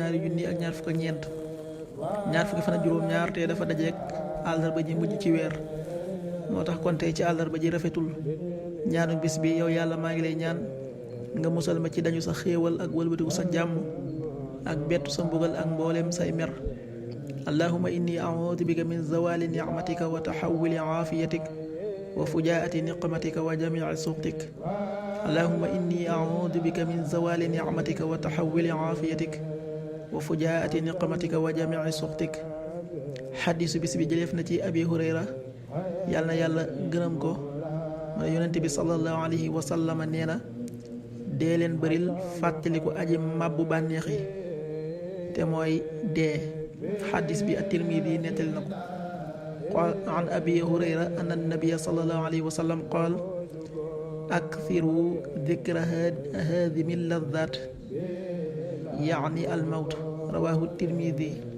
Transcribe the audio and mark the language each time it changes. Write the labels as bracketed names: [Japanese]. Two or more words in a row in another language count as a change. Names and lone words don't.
[Wolof] ñaari junni ak ñaar fukk ak ñeent ñaar fukki fan ak juróom-ñaar te dafa dajeek àllarba ji mujj ci weer moo tax kon tey ci àllarba ji rafetul ñaanu bis bi yow yàlla maa ngi lay ñaan nga musal ma ci dañu sa xéewal ak wëlbatiku sa jàmm ak bettu sa mbugal ak mboolem say mer [Arabic] اللهم إني أعوذ بك من زوال نعمتك و تحول عافيتك و فجاءة نقمتك و جميع سخطك اللهم إني أعوذ بك من زوال نعمتك و تحول عافيتك و فجاءة نقمتك و جميع سخطك [Wolof] xadiisu bis bi jëleef na ci abi hurayra yàlla na yàlla gërëm ko ma yonent bi [Arabic] صلى الله عليه و سلم [Wolof] nee na dee leen bëril fàttaliku aji màbbu bànneex yi te mooy dee xadis bi at-Tirmidi nettali na ko [Arabic] قال عن أبي هريرة أن النبي صلى الله عليه و سلم قال أكثروا ذكر هادم اللذات يعني الموت رواه الترمذي.